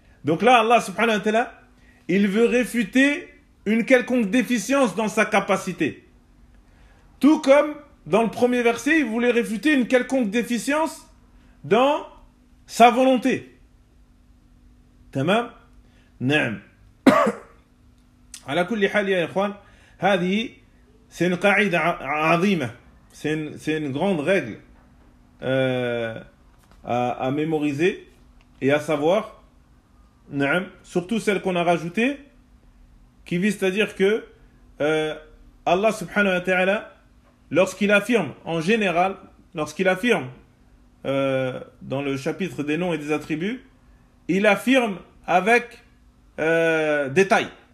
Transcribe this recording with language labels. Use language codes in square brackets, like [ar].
[fr] Donc là, Allah subhanahu wa ta'ala, il veut réfuter une quelconque déficience dans sa capacité. Tout comme dans le premier verset, il voulait réfuter une quelconque déficience dans sa volonté. [ar] تمام؟ نعم. على كل حال يا إخوان، هذه سين قاعدة عظيمة، سين [fr] grande règle à mémoriser et à savoir. [ar] نعم. [fr] Surtout celle qu'on a rajoutée, qui vise à dire que Allah subhanahu wa ta'ala, lorsqu'il affirme en général, lorsqu'il affirme dans le chapitre des noms et des attributs, il affirme avec détail.